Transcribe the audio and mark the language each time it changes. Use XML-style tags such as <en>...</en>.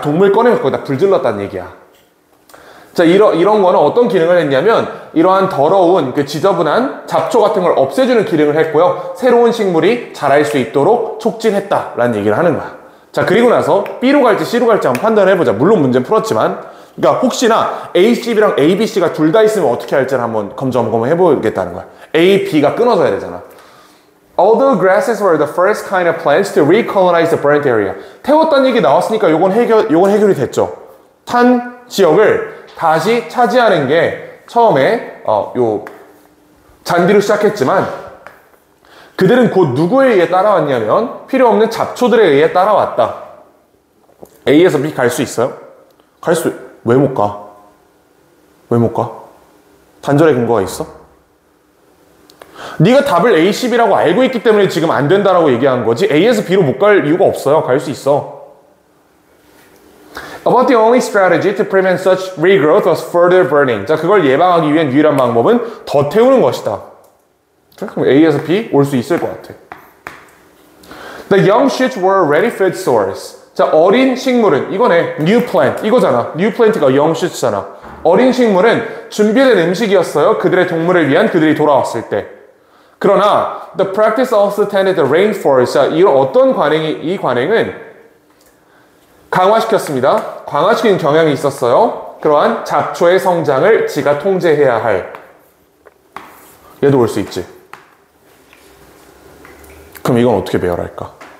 <ko>동물 꺼내면 거기다 불 질렀다는 얘기야. 자, 이런 거는 어떤 기능을 했냐면 이러한 더러운 그 지저분한 잡초 같은 걸 없애주는 기능을 했고요. 새로운 식물이 자랄 수 있도록 촉진했다라는 얘기를 하는 거야. 자, 그리고 나서 B로 갈지 C로 갈지 한번 판단해보자. 물론 문제는 풀었지만. 그러니까 혹시나 A, C랑 A, B, C가 둘 다 있으면 어떻게 할지를 한번 점검을 해보겠다는 거야. A, B가 끊어져야 되잖아.</ko> <en>Although grasses were the first kind of plants to recolonize the burnt area.</en> <ko>태웠다는 얘기 나왔으니까 요건 해결이 됐죠. 탄 지역을 다시 차지하는 게 처음에 요 잔디로 시작했지만 그들은 곧 누구에 의해 따라왔냐면 필요 없는 잡초들에 의해 따라왔다. A에서 B 갈 수 있어요? 왜 못 가? 왜 못 가? 단절의 근거가 있어? 네가 답을 A, C, B라고 알고 있기 때문에 지금 안 된다라고 얘기한 거지 A에서 B로 못 갈 이유가 없어요. 갈 수 있어.</ko> <en>About the only strategy to prevent such regrowth was further burning.</en> <ko>자, 그걸 예방하기 위한 유일한 방법은 더 태우는 것이다. 그럼 A에서 B 올 수 있을 것 같아.</ko> <en>The young shoots were ready food source.</en> <ko>자, 어린 식물은 이거네.</ko> <en>New plant</en> <ko>이거잖아.</ko> <en>New plant</en> <ko>가</ko> <en>young shoots</en> <ko>잖아. 어린 식물은 준비된 음식이었어요. 그들의 동물을 위한 그들이 돌아왔을 때. 그러나</ko> <en>the practice also tended to reinforce.</en> <ko>자, 이런 어떤 이 관행은 강화시켰습니다. 강화시키는 경향이 있었어요. 그러한 잡초의 성장을 지가 통제해야 할. 얘도 올 수 있지. 그럼 이건 어떻게 배열할까?</ko>